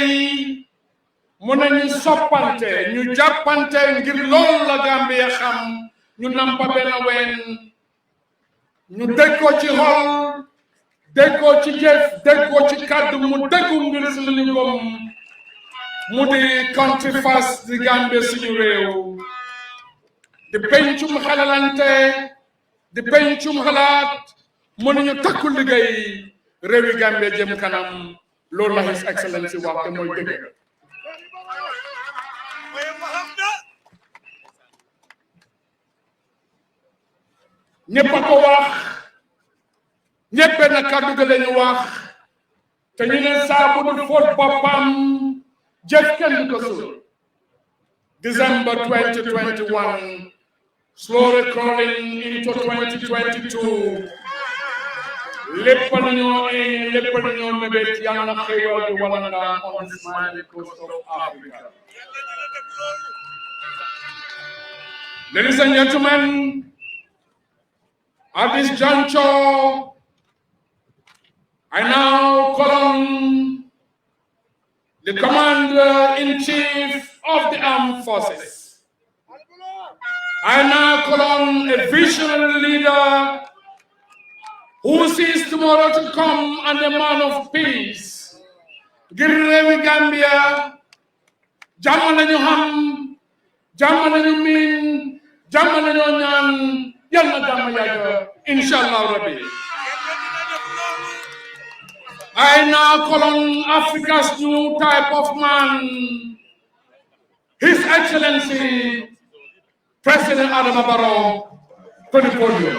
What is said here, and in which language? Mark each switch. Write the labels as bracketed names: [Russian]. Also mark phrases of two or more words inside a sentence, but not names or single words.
[Wolof] yi mu ne ñu soppante ñu jàppante ngir loolu la Gambia xam ñu nampa benn ween ñu déggoo ci xol déggoo ci jëf déggoo ci kàddu mu déggu ngir si li gom mu di [English] country first [Wolof] di Gambia suñu réew di pencum xalalante di pencum xalaat mu ne ñu takku liggéey réewi Gambia jëm kanam loolu la [English] His Excellency [Wolof] wax te mooy dëgg ñëpp a ko wax ñëpp benn kàddu ga lañu wax te ñu ne saa bu dul fóot boppam jëf kenn du ko suul [English] December 2021 slowly crawling into 2022 [Wolof] lépp nañoo mébét yàlla na xéewal di wala nga [English] on the smiling coast of Africa. Ladies and gentlemen, at this juncture, I now call on the Commander-in-Chief of the Armed Forces. I now call on a visionary leader who sees tomorrow to come and a man of peace. [Wolof] Girrewi Gambia, jàmm lañu xam, jàmm lañu miin, jàmm lañu ñaan, yal na jàmm yàgg, [Arabic] إن شاء الله ربي. [English] I now call on Africa's new type of man, His Excellency, President Adama Barrow to the podium.